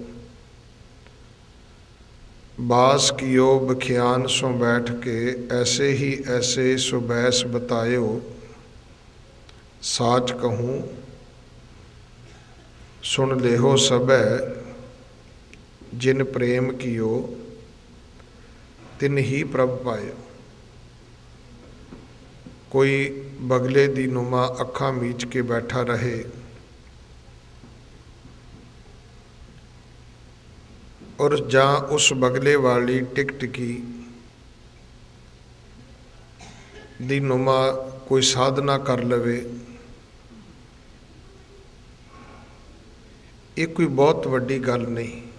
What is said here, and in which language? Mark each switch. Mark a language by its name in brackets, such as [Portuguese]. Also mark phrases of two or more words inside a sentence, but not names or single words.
[Braj] बास कियो बखियान सो बैठ के, ऐसे ही ऐसे सुबैस बतायो। साच कहूँ सुन लेहो सबै, जिन प्रेम कियो तिन ही प्रभ पायो। [Punjabi] ਕੋਈ ਬਗਲੇ ਦੀ ਨੁਮਾ ਅੱਖਾਂ ਮੀਚ ਕੇ ਬੈਠਾ ਰਹੇ ਔਰ ਜਾਂ ਉਸ ਬਗਲੇ ਵਾਲੀ ਟਿਕਟਿਕੀ ਦੀ ਨੁਮਾ ਕੋਈ ਸਾਧਨਾ ਕਰ ਲਵੇ, ਯੇ ਕੋਈ ਬਹੁਤ ਵੱਡੀ ਗੱਲ ਨਹੀਂ।